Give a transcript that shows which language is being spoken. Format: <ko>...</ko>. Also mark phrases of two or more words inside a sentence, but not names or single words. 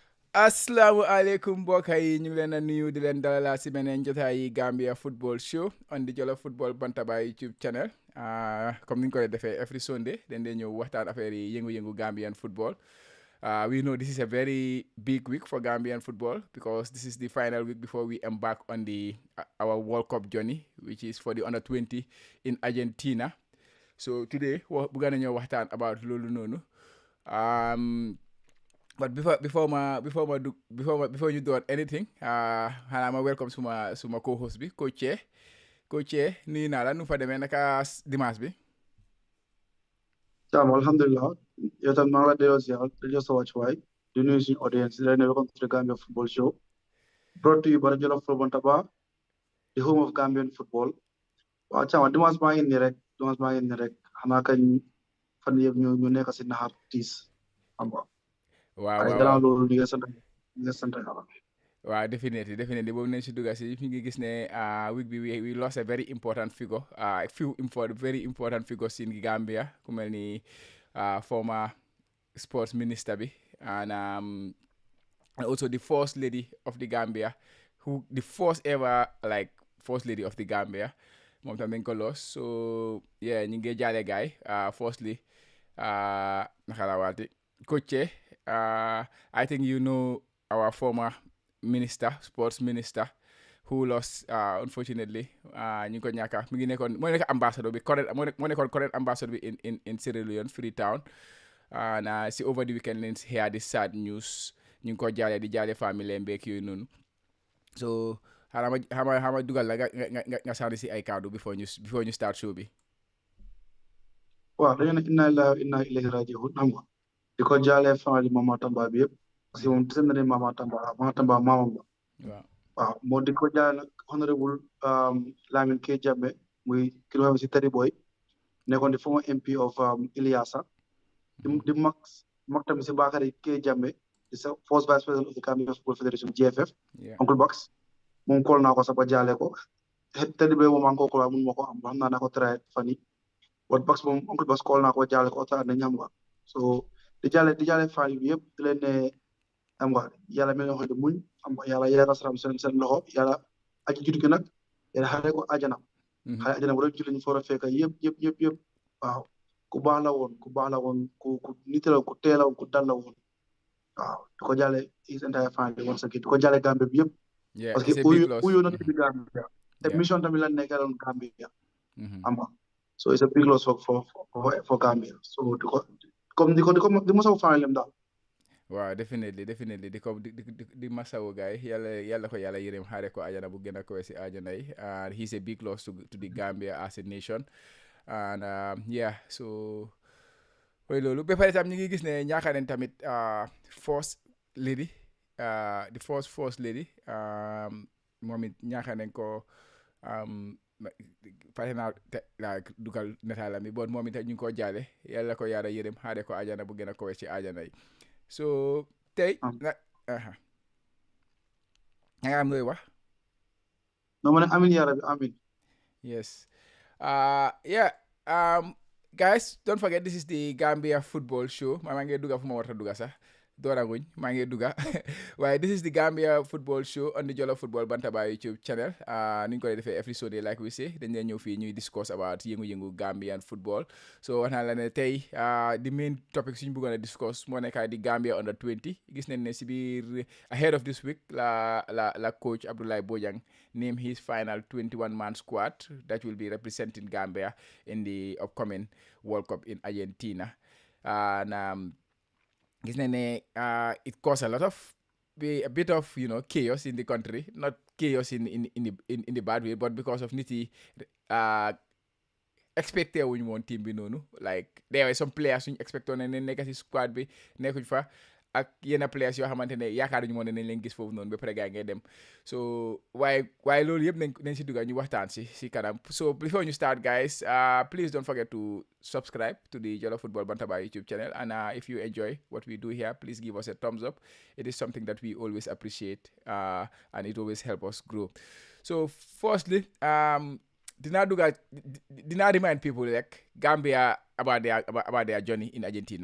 <wo>Assalamualaikum mbokk yi ñu ngi leen a nuyu di leen dalal si beneen jotaay</wo> <en>Gambia football show on the Jollof Football Bantaba YouTube channel</en> <wo>comme ni ñu koy defee</wo> <en>every Sunday</en> <wo>dañ dee ñëw waxtaan affaire yi yëngu-yëngu</wo> <en>Gambian football. We know this is a very big week for Gambian football because this is the final week before we embark on our World Cup journey, which is for the under 20 in Argentina. So today we're gonna</en> <wo>ñëw waxtaan</wo> <en>about</en> <wo>loolu noonu.</wo> <en>But before you do anything,</en> <wo>xanaa ma welcome suma co-host bi Coach nuyu naa la nu fa demee naka dimanche bi.</wo> <en>Alhamdulillah.</en> <wo>Yow tam maa ngi la delloo ziar di la sa wàccuwaay di nuyu</wo> <en>suñu audience</en> <wo>di leen</wo> <en>welcome to the Gambia Football Show brought to you by the Jollof Football Bantaba, the home of Gambian football.</en> <wo>waaw Thiam dimanche maa ngi nii rek xanaa kañ fan yëpp ñu nekk si naxar tiis xam nga. waaw gannaaw loolu di nga sant yàlla.</wo> <en>waaw definitely</en> <wo>boobu nañ si dugga si fi ngi gis ne</wo> <en>week bi we lost a very important figure very important figures in Gambia</en> <wo>ku mel ni</wo> <en>former sports minister bi and also the first lady of the Gambia the first ever first lady of the Gambia</en> <wo>moom tam dañ ko</wo> <en>lost so yeah</en> <wo>ñu ngi jaale gaay</wo> <en>firstly</en> <wo>naka la waati Coach</wo> <en>I think you know our former sports minister who lost unfortunately</en> <wo>ñu ngi ko ñàkka mi ngi nekkoon moo nekk ambassador bi moo nekkoon</wo> <en>current ambassador</en> <wo>bi</wo> <en>in Sierra Leone Freetown and</en> <wo>si</wo> <en>over the weekend</en> <wo>leen</wo> <en>hear this sad news</en> <wo>ñu ngi ko jaale di jaale famille mbeek yooyu noonu so xama dugal la nga sànni si ay kaddu before ñu start show bi. waaw dañu ne</wo> <ar>إنا لله وإنا إليه راجعون</ar> <wo>xam nga di ko jaale famille Mama Tamba bi yëpp parce que moom gis nañ ne Mama Tamba maamam la. waaw moo di ko jaale nag honorable Lamin K Jammeh muy kilo xam si Teddy Boy nekkoon di</wo> <en>former MP of Iliasa</en> <wo>di mag tamit si Bakary K Jammeh di sa</wo> <en>first vice president of the Gambia Football Federation</en> <wo>GFF Uncle Bax moom kool naa ko sax ba jaale ko Teddy Boy moom encore kool mun ma ko am xam naa ko try fan yi wat Bax moom Uncle Bax kool naa ko ba jaale ko otaa nañ xam nga so di jaale famille bi yëpp di leen ne xam nga yàlla mel ne wax muñ xam nga yàlla yeeral saram seen loxo yàlla aji judd gi nag yàlla xare ko ajana xare ajana bu doon julli ñu foor a fekk yëpp waaw ku baax la woon ku nite la ku teel la woon ku dal la woon waaw di ko jaale</wo> <en>his entire family</en> <wo>woon sa di ko jaale Gambie bi yëpp parce que uyo na bi Gambia te mission tamit la nekkaloon Gambia xam nga so</wo> <en>it's a big loss for Gambia</en> <wo>so di masawu famille am daal. waaw definitely di masawu gaay yàlla ko yàlla yërëm xaare ko ajana bu gën a ko si ajana yi</wo> <en>and he's a big loss to the Gambia as a nation and so</en> <wo>mooy loolu ba pare tam ñu ngi gis ne ñaaka nañ tamit</wo> <en>first lady the first lady</en> <wo>moom it ñaaka nañ ko pare naa dugal nataalam bi bon moom it ñu ngi ko jaale yàlla ko yàlla yërëm xaare ko ajana bu gën a ko si ajana yi so tey nga am looy wax. no ma ne</wo> <ar>آمين يا رب آمين.</ar> <en>Yes. Guys, don't forget this is the Gambia Football Show.</en> <wo>maa ngi duga fu ma warta duga sax dooraguñ maa ngi duga waaye</wo> <en>this is the Gambia Football Show on the Jollof Football Bantaba YouTube channel</en> <wo>ni ñu ko defee</wo> <en>every Sunday like we say</en> <wo>dañ leen ñëw fii ñuy</wo> <en>discuss about</en> <wo>yëngu-yëngu</wo> <en>Gambian football</en> <wo>so wax naa la ne tey</wo> <en>the main topic</en> <wo>suñu bëggoon a</wo> <en>discuss</en> <wo>moo nekk di</wo> <en>Gambia under 20</en> <wo>gis nañ ne si biir</wo> <en>ahead of this week la coach Abdoulaye Bojang name his final 21-man squad that will be representing Gambia in the upcoming World Cup in Argentina and</en> <wo>gis nañ ne</wo> <en>it caused a bit of chaos in the country, not chaos in the bad way, but because of</en> <wo>nit yi expecté wuñu woon team bi noonu</wo> <en>like there were some players</en> <wo>suñu expecté woon ne nekk si squad bi nekkuñ fa ak yenn players yoo xamante ne yaakaaruñu woon ne nañ leen gis foofu noonu ba pare gaa ngay dem so waaye loolu yëpp nañ si dugga ñu waxtaan si kanam so</wo> <en>before you start guys please don't forget to subscribe to the Jollof Football Bantaba YouTube channel and if you enjoy what we do here please give us a thumbs up. It is something that we always appreciate and it always help us grow. So firstly dinaa remind people like Gambia about their journey in Argentina.</en>